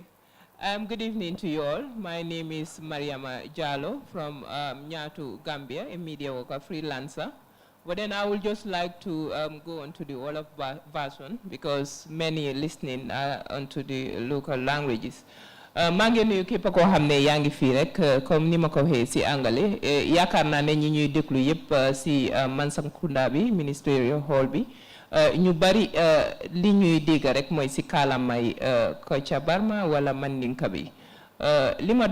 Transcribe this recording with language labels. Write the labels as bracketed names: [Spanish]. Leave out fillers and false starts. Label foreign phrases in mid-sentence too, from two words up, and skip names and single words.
[English] Good evening to you all. My name is Mariama Jallo from Nyatu, Gambia, a media worker, freelancer. But then I would just like to go on to the Wolof version because many are listening onto the local languages. [Wolof] maa ngi nuyu képp koo xam ne yaa ngi fii rek comme ni ma ko waxee si angale yaakaar naa ne ñi ñuy déglu yëpp si Mansa Kunda bi Ministerial Hall bi ñu bari li ñuy dégg rek mooy si kaalamay Kocca Barma wala Mandinka bi li ma